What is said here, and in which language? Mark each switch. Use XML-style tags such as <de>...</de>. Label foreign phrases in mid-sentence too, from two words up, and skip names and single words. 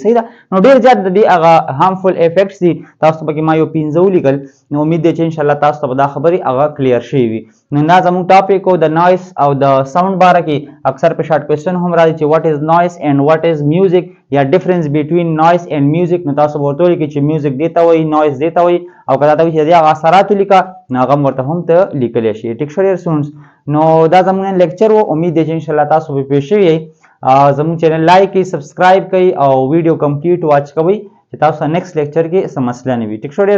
<ps>صحیح ده. نو ډیر زیات د دې هغه</ps> <en>harmful effects</en> <ps>دي. تاسو پکې ما یو 15 ولیکل. نو امید دی چې</ps> <ar>ان شاء الله</ar> <ps>تاسو ته دا خبرې هغه کلیر شي وي. نو دا زموږ ټاپک او د نویز او د ساوند باره کې اکثر په</ps> <en>short question</en> <ps>هم راځي چې</ps> <en>what is noise and what is music,</en> <ps>یا</ps> <en>difference between noise and music.</en> <ps>نو تاسو ورته ولیکئ چې میوزک دې ته وایي، نویز دې ته وایي، او که دا ته وایي چې د هغه اثرات ولیکه نو هغه ورته هم ته لیکلی شي. ټیک شو ډیر سونس. نو دا زموږ نن لیکچر و. امید دی چې</ps> <ar>ان شاء الله</ar> <ps>تاسو به پوه شوي یئ. زموږ چینل لایک کړئ، سبسکرایب کړئ او ویډیو</ps> <en>complete watch</en> <ps>کوئ چې تاسو</ps> <en>next lecture</en> <ps>کې څه مسله نه وي.</ps>